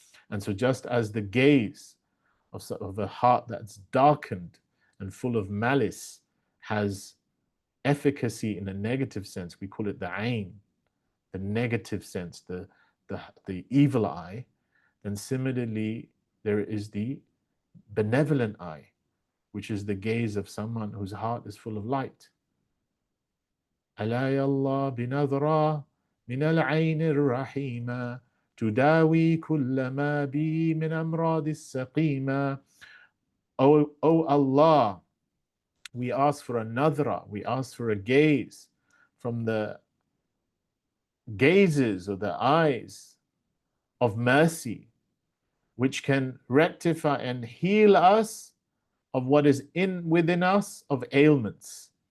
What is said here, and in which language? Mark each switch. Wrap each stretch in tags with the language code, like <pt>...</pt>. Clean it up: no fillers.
<en>And so just as the gaze of a heart that's darkened and full of malice has efficacy in a negative sense, we call it the ayn, the negative sense, the evil eye, then similarly there is the benevolent eye, which is the gaze of someone whose heart is full of light.</en> <ar>ألا يالله بنظرة من العين الرحيمة تداوي كل ما بي من أمراض السقيمة.</ar> <en>Oh Allah, we ask for a nadra, we ask for a gaze from the gazes or the eyes of mercy, which can rectify and heal us of what is within us of ailments.</en>